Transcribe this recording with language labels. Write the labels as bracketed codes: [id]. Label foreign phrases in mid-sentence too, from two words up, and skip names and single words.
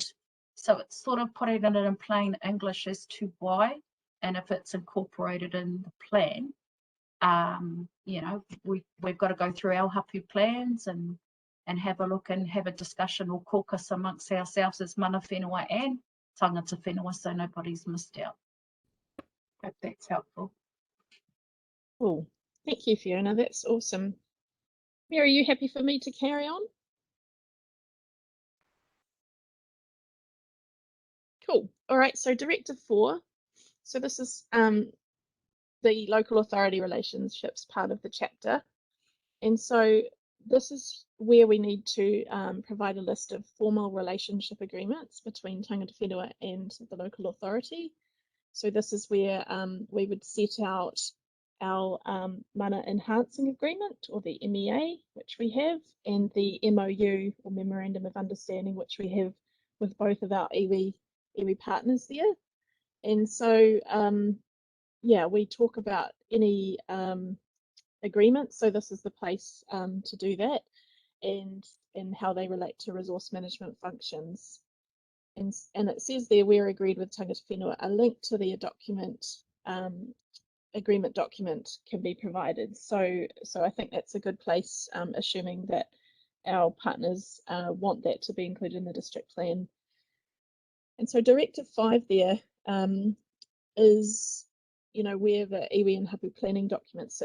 [en] So it's sort of putting it in plain English as to why, and if it's incorporated in the plan, you know, we've got to go through our hapu plans and have a look and have a discussion or caucus amongst ourselves as [mi] mana whenua [en] and [mi] tangata whenua, [en] so nobody's missed out. Hope that's helpful. Cool. Thank you, Fiona. That's awesome. Mary, are you happy for me to carry on? Cool. All right, so Directive 4. So this is the local authority relationships part of the chapter. And so this is where we need to provide a list of formal relationship agreements between [mi] tangata whenua [en] and the local authority. So this is where we would set out our mana enhancing agreement, or the MEA, which we have, and the MOU, or Memorandum of Understanding, which we have with both of our iwi partners there. And so yeah, we talk about any agreements. So this is the place to do that, and how they relate to resource management functions. And it says there, we're agreed with [mi] tangata whenua, [en] a link to the document agreement document can be provided. So I think that's a good place, assuming that our partners want that to be included in the district plan. And so Directive 5 there is, where the iwi and hapu planning documents sit.